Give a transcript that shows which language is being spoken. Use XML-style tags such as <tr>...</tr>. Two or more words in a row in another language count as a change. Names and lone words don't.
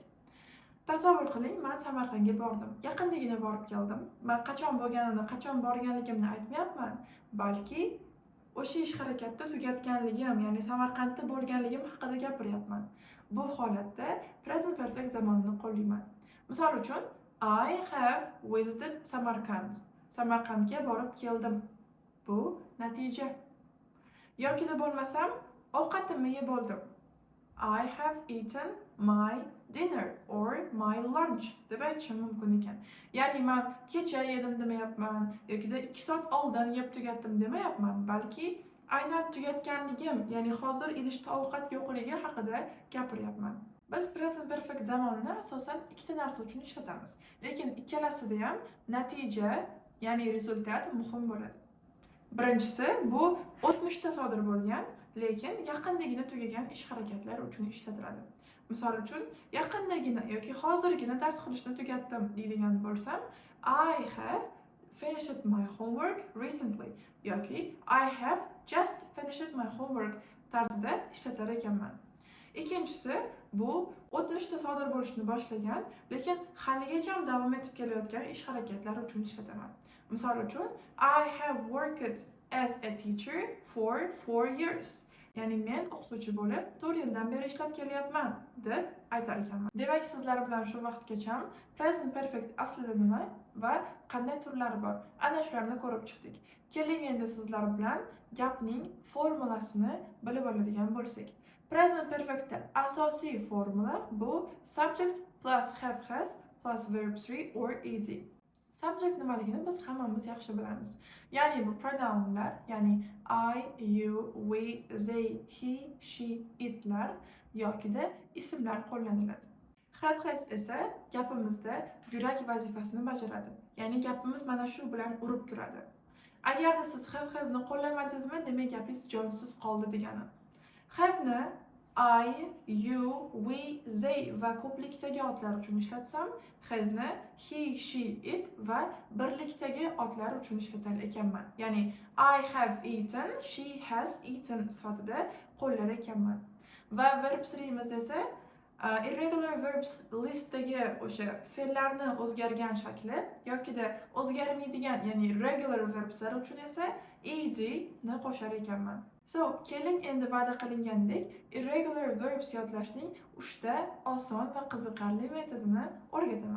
<uz>Tasavvur qiling, men Samarqandga bordim. Yaqindagina borib keldim. Men qachon bo'lganini, qachon borganligimni aytmayapman, balki o'sha ish harakatda tugatganligim, ya'ni Samarqandda bo'lganligim haqida gapiryapman. Bu holatda</uz> <en>present perfect</en> <uz>zamonini qo'llayman. Misol uchun,</uz> <en>I have visited Samarkand.</en> <uz>Samarqandga borib keldim. Bu natija. Yoki bo'lmasam, ovqatimni yeb oldim.</uz> <en>I have eaten my dinner or my lunch</en> <uz>deb aytishim mumkin ekan. Ya'ni men kecha yedim demayapman, yoki 2 soat oldin yeb tugatdim demayapman, balki aynan tugatganligim, ya'ni hozir idishda ovqat yo'qligi haqida gapiryapman. Biz</uz> <en>present perfect</en> <uz>zamonini asosan ikkita narsa uchun ishlatamiz. Lekin ikkalasida ham natija, ya'ni rezultat muhim bo'ladi. Birinchisi bu o'tmishda sodir bo'lgan, lekin yaqindagina tugagan ish harakatlari uchun ishlatiladi. Misol uchun, yaqindagina yoki hozirgina dars qilishni tugatdim deydigan bo'lsam,</uz> <en>I have finished my homework recently yoki I have just finished my homework</en> <uz>tarzida ishlatar ekanman. Ikkinchisi bu o'tmishda sodir bo'lishni boshlagan, lekin haligacha davom etib kelayotgan ish harakatlari uchun ishlataman. Misol uchun,</uz> <en>I have worked as a teacher for 4 years.</en> <uz>Ya'ni men o'qituvchi bo'lib 4 yildan beri ishlab kelyapman deb aytar ekanman. Demak, sizlar bilan shu vaqtgacha</uz> <en>present perfect</en> <uz>aslida nima va qanday turlari bor, ana shularni ko'rib chiqdik. Keling endi sizlar bilan gapning formulasini bilib oladigan bo'lsak.</uz> <en>Present perfectda</en> <uz>asosiy formula bu</uz> <en>subject plus have has plus verb 3 or ed.</en> <uz>Subject nimaligini biz hammamiz yaxshi bilamiz. Ya'ni bu pronounlar, ya'ni</uz> <en>I, you, we, they, he, she,</en> <uz>itlar yokida ismlar qo'llaniladi.</uz> <en>Have has</en> <uz>esa gapimizda yurak vazifasini bajaradi. Ya'ni gapimiz mana shu bilan urib turadi. Agarda siz have hasni qo'llamadingizmi, demak gapingiz jonsiz qoldi degani. Have ni</uz> <en>I, you, we, they</en> <uz>va ko'plikdagi otlar uchun ishlatsam, hasni</uz> <en>he, she, it</en> <uz>va birlikdagi otlar uchun ishlatar ekanman.</uz> <en>Ya'ni I have eaten, she has eaten</en> <uz>sifatida qo'llar ekanman. Va verb 3'imiz esa</uz> <en>irregular verbs listdagi</en> <uz>o'sha fe'llarni o'zgargan shakli yokida o'zgarmaydigan, ya'ni</uz> <en>regular verbslar</en> <uz>uchun esa ed ni qo'shar ekanman. So, keling endi va'da qilingandek</uz> <en>irregular verbs</en> <uz>yodlashning 3 ta oson va qiziqarli metodini o'rgataman.</uz>